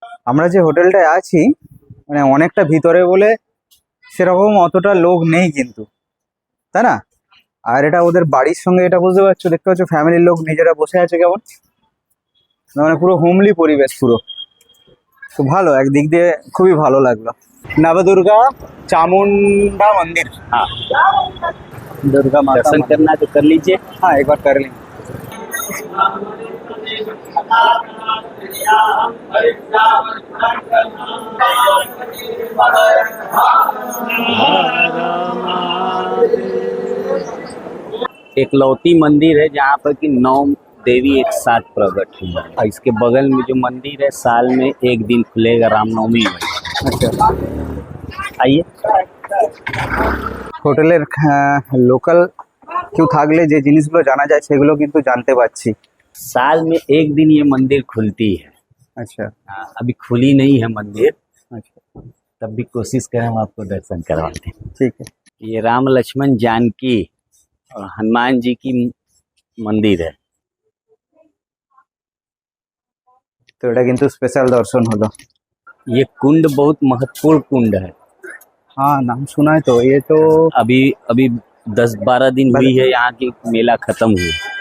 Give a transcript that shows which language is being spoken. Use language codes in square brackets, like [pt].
[bn] আমরা যে হোটেলটায় আছি মানে অনেকটা ভিতরে বলে সেরকম অতটা লোক নেই কিন্তু, তাই না? আর এটা ওদের বাড়ির সঙ্গে, এটা বুঝতে পারছো, দেখতে পাচ্ছ ফ্যামিলির লোক নিজেরা বসে আছে কেমন, মানে পুরো হোমলি পরিবেশ পুরো। তো ভালো, একদিক দিয়ে খুবই ভালো লাগলো। [hi] नवदुर्गा चामुंडा मंदिर, हाँ दुर्गा माता दर्शन करना है तो कर लीजिए। हाँ एक बार कर लें। एकलौती मंदिर है जहाँ पर कि 9 देवी एक साथ प्रकट हुई है। और इसके बगल में जो मंदिर है साल में एक दिन खुलेगा, रामनवमी में। अच्छा, आइए। [bn] হোটেলের লোকাল কেউ থাকলে যে জিনিসগুলো জানা যায় সেগুলো কিন্তু জানতে পারছি। [hi] साल में एक दिन ये मंदिर खुलती है। अच्छा अभी खुली नहीं है मंदिर, अच्छा, तब भी कोशिश करें हम आपको दर्शन करवाते हैं। ठीक है। ये राम लक्ष्मण जानकी और हनुमान जी की मंदिर है। [bn] तो এটা কিন্তু স্পেশাল দর্শন হলো। [hi] ये कुंड बहुत महत्वपूर्ण कुंड है। हाँ नाम सुना है। तो ये तो अभी अभी 10-12 दिन हुई है यहाँ की मेला खत्म हुई।